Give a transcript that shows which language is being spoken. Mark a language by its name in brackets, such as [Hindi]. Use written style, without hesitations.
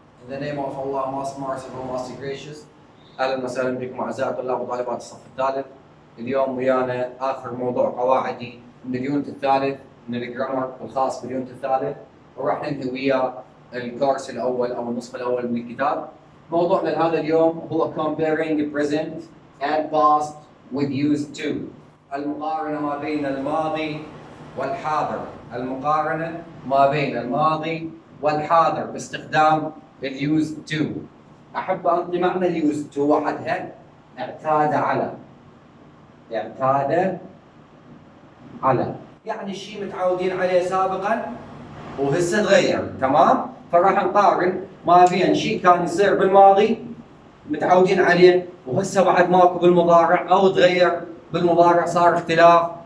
[English] In the name of Allah, most merciful, most gracious. [Arabic] أهلا وسهلا بكم أعزائي طلاب وطالبات الصف الثالث. اليوم ويانا آخر موضوع قواعدي من اليونت الثالث من الجرامر الخاص باليونت الثالث، وراح ننهي وياه الكورس الأول أو النصف الأول من الكتاب. موضوعنا لهذا اليوم هو [English] comparing present and past with used to. [Arabic] المقارنة ما بين الماضي والحاضر. المقارنة ما بين الماضي والحاضر باستخدام اليوزد تو. أحب أنطي معنى اليوزد تو وحدها. اعتاد على. اعتاد على يعني الشيء متعودين عليه سابقا وهسه تغير، تمام؟ فراح نقارن ما بين شيء كان يصير بالماضي متعودين عليه وهسه بعد ماكو بالمضارع او تغير بالمضارع صار اختلاف.